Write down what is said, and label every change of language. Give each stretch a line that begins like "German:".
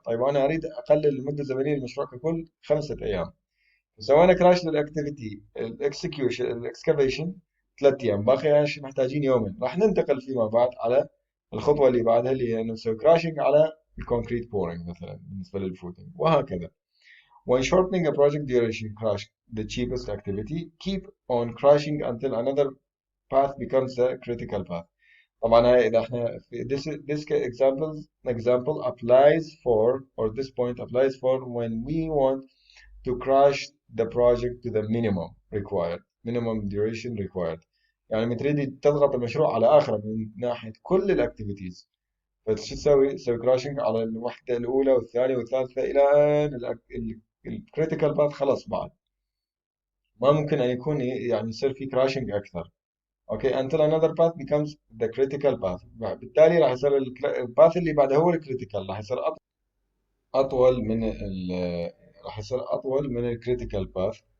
Arabic: طيب أنا أريد أقلل المدة الزمنية للمشروع ككل 5 أيام، سوينا كراش للاكتيفيتي الاكسكيوشن الاكسكافيشن 3 ايام، باقي ايش محتاجين يومين. راح ننتقل فيما بعد على الخطوه اللي بعدها اللي هي نسوي كراشنج على الكونكريت بورينج مثلا بالنسبه للفوتنج، وهكذا.
English: when shortening a project duration crash the cheapest activity keep on crashing until another path becomes the critical path.
Arabic: طبعا هاي اذا احنا
English: this example applies for, or this point applies for when we want to crash the project to the minimum duration required.
Arabic: يعني لما تريد تضغط المشروع على آخره من ناحية كل الأكتيفيتيز، فشو تسوي؟ تسوي كراشنج على الوحدة الأولى والثانية والثالثة إلى أن الكريتيكال باث خلاص بعد ما ممكن أن يكون يعني يصير في كراشنج أكثر.
English: Okay until another path becomes the critical path.
Arabic: بالتالي راح يصير الباث اللي بعده هو الكريتيكال، راح يصير اطول من راح يصير اطول من الكريتيكال باث.